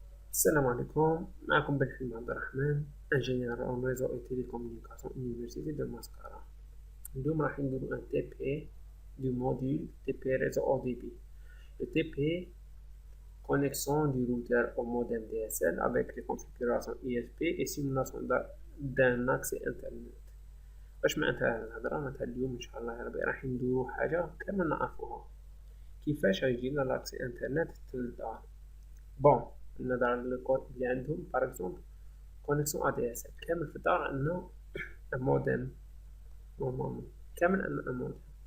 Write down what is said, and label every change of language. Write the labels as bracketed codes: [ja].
[ar] السلام عليكم، معكم بن حلمي عبد الرحمن، انجينير [fr] en réseau et télécommunication université de Mascara. [ar] اليوم راح نديرو [fr] un TP du module TP réseau haut débit. Le TP connexion du routeur au modem DSL avec les configurations ISP et simulation d'un accès internet. [ar] باش معناتها الهضرة معناتها اليوم ان شاء الله يا ربي راح نديرو حاجة كامل نعرفوها، كيفاش يجينا لاكسي انترنت للدار. بون نهضر على الكود اللي عندهم باغ اكزومبل كونيكسيون ADSL كامل في الدار عندنا موديم نورمالمون كامل عندنا موديم.